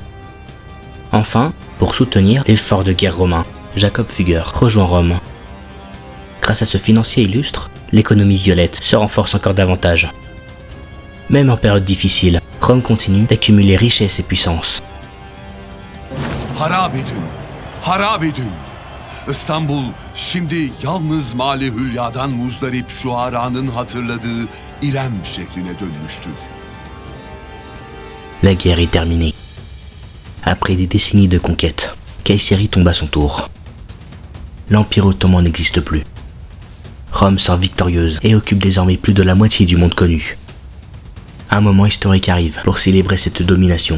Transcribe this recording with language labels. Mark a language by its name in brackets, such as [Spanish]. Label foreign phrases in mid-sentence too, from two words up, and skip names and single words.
[French] Enfin, pour soutenir l'effort de guerre romain, Jacob Fugger rejoint Rome. Grâce à ce financier illustre, l'économie violette se renforce encore davantage. Même en période difficile, Rome continue d'accumuler richesse et puissance. [Turkish] Harap edin, harap edin. İstanbul şimdi yalnız Mali Hülya'dan muzdarip şuaranın hatırladığı İrem şehrine dönmüştür. [French] La guerre est terminée. Après des décennies de conquête, Kayseri tombe à son tour. L'Empire ottoman n'existe plus. Rome sort victorieuse et occupe désormais plus de la moitié du monde connu. Un moment historique arrive pour célébrer cette domination.